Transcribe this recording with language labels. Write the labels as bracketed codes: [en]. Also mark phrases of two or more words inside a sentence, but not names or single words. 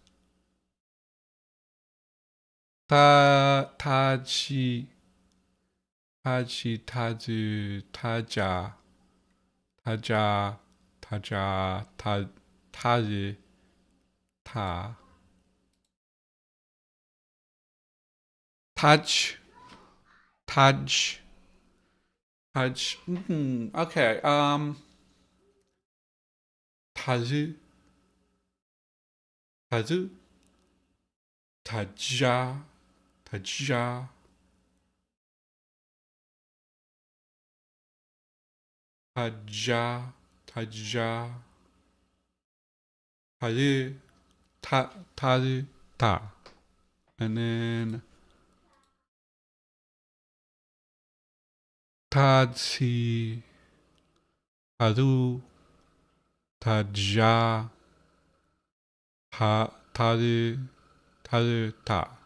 [en] 타지, 타즈, 타자, 타자, 타자, 타즈, 타. Taj, Taj, Taj. Okay. Tazu, Tazu, Taja, Taja, Taja, Taja, Tazu, Tazu, Ta. And then Tadsi, Tadu, Taja, Tadu, Tadu, Ta.